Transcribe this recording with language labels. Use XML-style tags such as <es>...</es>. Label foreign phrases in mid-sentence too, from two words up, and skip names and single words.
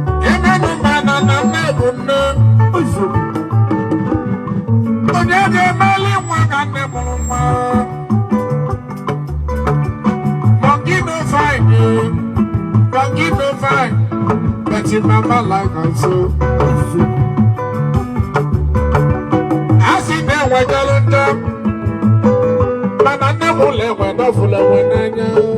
<ig>Ebe nụ ma na na nne bụ nne. Onye ga-emeli nwa ka nne mụrụ nwa?</ig> <pcm>Monkey no fine, eh. Monkey no fine. But your mama like am so.</pcm> <ig>A sị na enwe jelu njọ. Mana nne m ụlọ enwe dọfụlụ enwe n'anya.</ig>